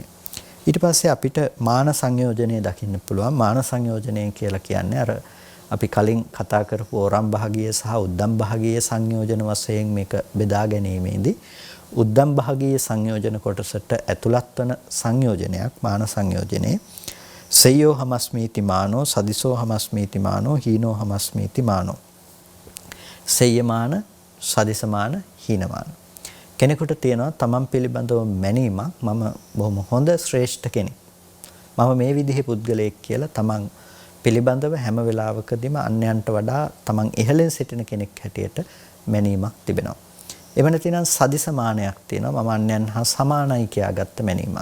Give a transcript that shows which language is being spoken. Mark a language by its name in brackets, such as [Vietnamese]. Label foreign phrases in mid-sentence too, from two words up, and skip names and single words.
[Sinhala] ඊට පස්සේ අපිට මාන සංයෝජනය දකින්න පුළුවන්. මාන සංයෝජනය කියලා කියන්නේ අර අපි කලින් කතා කරපු ඕරම් භාගීය සහ උද්දම් භාගීය සංයෝජන වශයෙන් මේක බෙදා ගැනීමේදී උද්දම් භාගීය සංයෝජන කොටසට ඇතුළත් වන සංයෝජනයක් මාන සංයෝජනේ [Pali] සයෝ හමස්මීති මානෝ සදිසෝ හමස්මීති මානෝ හීනෝ හමස්මීති මානෝ [Sinhala] සයමාන සදිසමාන හීනමාන කෙනෙකුට තියෙනවා තමන් පිළිබඳව මැනීමක් මම බොහොම හොඳ ශ්‍රේෂ්ඨ කෙනෙක් මම මේ විදිහේ පුද්ගලයෙක් කියලා තමන් පිළිබඳව හැම වෙලාවකදීම අන්‍යයන්ට වඩා තමන් ඉහළින් සිටින කෙනෙක් හැටියට මැනීමක් තිබෙනවා. එවන තියෙනවා සදිසමානයක් තියෙනවා මම අන්‍යයන් හා සමානයි කියාගත්ත මැනීමක්.